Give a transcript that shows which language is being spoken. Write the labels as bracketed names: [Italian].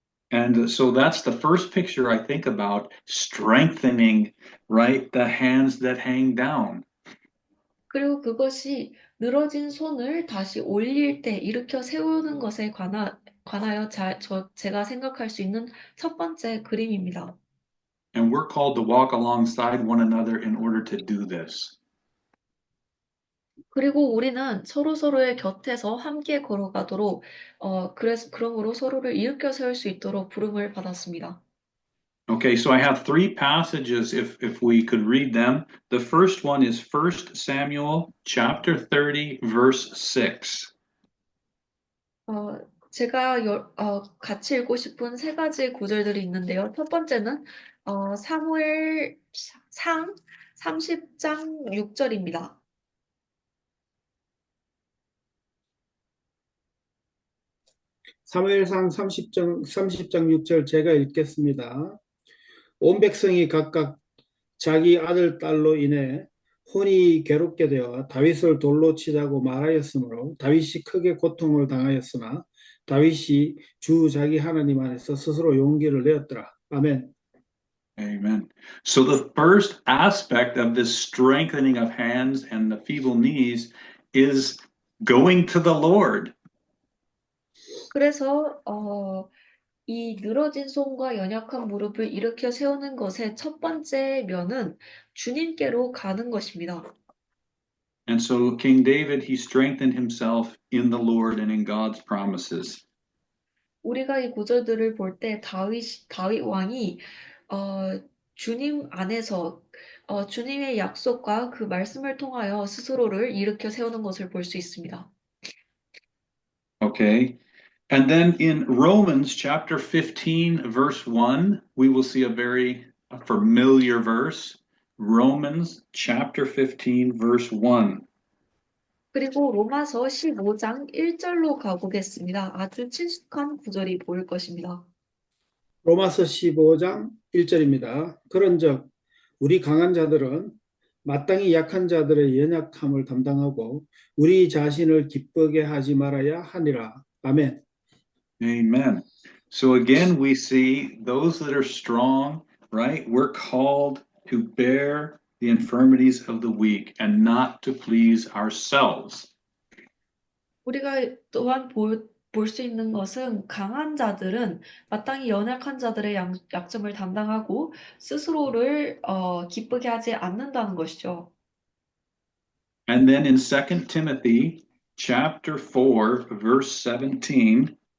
[English] And so that's the first picture I think about, strengthening, right, the hands that hang down. [Korean] 그리고 그것이 늘어진 손을 다시 올릴 때 일으켜 세우는 것에 관하여 제가 생각할 수 있는 첫 번째 그림입니다. [English] And we're called to walk alongside one another in order to do this. [Korean] 그리고 우리는 서로의 곁에서 함께 걸어가도록 그러므로 서로를 일으켜 세울 수 있도록 부름을 받았습니다. [English] Okay, so I have three passages if we could read them. The first one is 1 Samuel chapter 30 verse 6. [Korean] 제가 같이 읽고 싶은 세 가지 구절들이 있는데요. 첫 번째는 사무엘 상 30장 6절입니다. 사무엘상 30장 6절 제가 읽겠습니다. 온 백성이 각각 자기 아들 딸로 인해 혼이 괴롭게 되어 다윗을 돌로 치자고 말하였으므로 다윗이 크게 고통을 당하였으나 다윗이 주 자기 하나님 안에서 스스로 용기를 내었더라. 아멘. [English] Amen. So the first aspect of this strengthening of hands and the feeble knees is going to the Lord. [Korean] 그래서 이 늘어진 손과 연약한 무릎을 일으켜 세우는 것의 첫 번째 면은 주님께로 가는 것입니다. [English] And so King David, he strengthened himself in the Lord and in God's promises. [Korean] 우리가 이 구절들을 볼 때 다윗 왕이 주님 안에서 주님의 약속과 그 말씀을 통하여 스스로를 일으켜 세우는 것을 볼 수 있습니다. [English] Okay. And then in Romans chapter 15 verse 1, we will see a very familiar verse. Romans chapter 15 verse 1. [Korean] 그리고 로마서 15장 1절로 가보겠습니다. 아주 친숙한 구절이 보일 것입니다. 로마서 15장 1절입니다. 그런즉 우리 강한 자들은 마땅히 약한 자들의 연약함을 담당하고 우리 자신을 기쁘게 하지 말아야 하니라. 아멘. [English] Amen. So again, we see those that are strong, right? We're called to bear the infirmities of the weak and not to please ourselves. [Korean] 우리가 또한 볼 수 있는 것은 강한 자들은 마땅히 연약한 자들의 약점을 담당하고 스스로를 기쁘게 하지 않는다는 것이죠. [English] And then in 2 Timothy chapter 4 verse 17,